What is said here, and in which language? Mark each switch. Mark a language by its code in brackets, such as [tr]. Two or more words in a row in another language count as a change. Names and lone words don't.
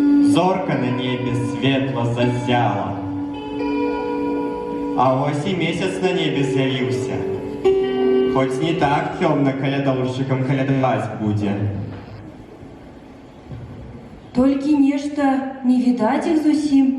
[be] зорка на небе светло зазяла. [uk] А ось і місяць на небе з'явився. Хоч не так темно калядовщикам калядовать буде. [be] Толькі нешта не відаць іх зусім.